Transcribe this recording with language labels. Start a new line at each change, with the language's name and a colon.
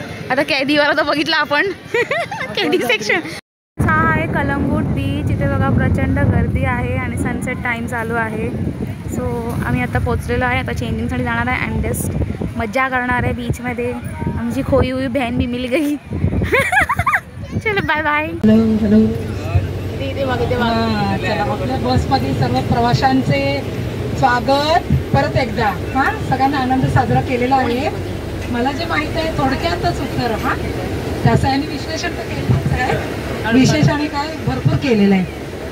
Marathi: आता कैदीवाला तर बघितला आपण. कैदी सेक्शन हा आहे कलंगूट बीच. इथे बघा प्रचंड गर्दी आहे आणि सनसेट टाईम चालू आहे. सो आम्ही आता पोचलेलो आहे. आता चेंजिंगसाठी जाणार आहे अँड जस्ट मजा करणार आहे बीचमध्ये.
Hindi: आमची खोई हुई बहन भी मिल गई. चलो बाय बाय.
Marathi: चला आपल्या बसमध्ये सर्व प्रवाशांचे स्वागत परत एकदा. हां सगळ्यांना आनंद साजरा केलेला आहे. मला जे माहीत आहे थोडक्यातच उत्तर. हां त्याचं आणि विश्लेषण तर केलंच आहे. विशेष आणि काय भरपूर केलेलं आहे.